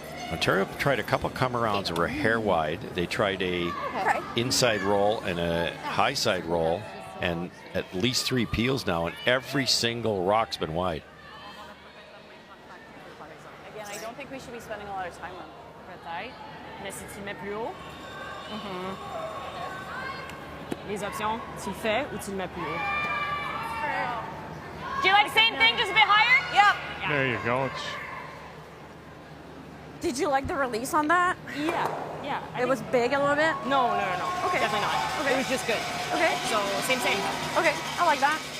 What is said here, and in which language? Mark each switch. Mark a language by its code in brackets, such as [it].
[en] Ontario tried a couple come-arounds that were a hair wide. They tried a inside roll and a high side roll, and at least 3 peels now, and every single rock's been wide. Again, I don't think we should be spending a lot of time on peut-être. [fr] Mais si tu le mets plus haut, les options, tu le fais ou tu le mets plus haut. [en] Do you like the same thing, just a bit higher? There you go. Did you like the release on that? Yeah. It was big a little bit? No. Okay. Definitely not. Okay. It was just good. Okay. So, same. Okay, I like that.